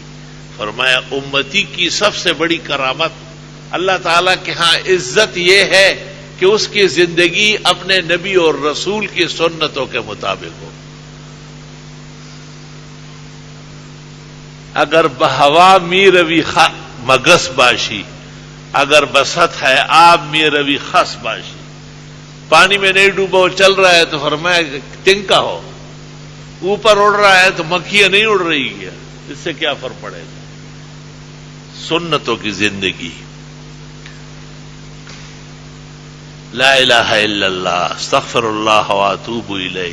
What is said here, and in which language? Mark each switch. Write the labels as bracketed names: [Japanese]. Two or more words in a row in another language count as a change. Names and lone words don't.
[Urdu] فرمایا امتی کی سب سے بڑی کرامت اللہ تعالیٰ کے ہاں عزت یہ ہے کہ اس کی زندگی اپنے نبی اور رسول کی سنتوں کے مطابق ہو. [Persian] اگر بہوا می روی مگس باشی، اگر بست ہے آب می روی خس باشی. [Urdu] پانی میں نہیں ڈوبا، وہ چل رہا ہے تو فرمایا تنکا ہو، اوپر اڑ رہا ہے تو مکھیاں نہیں اڑ رہی ہے، اس سے کیا فرق پڑے گا؟ سنتوں کی زندگی. [Arabic] لا الہ الا اللہ، استغفر اللہ واتوب الیہ.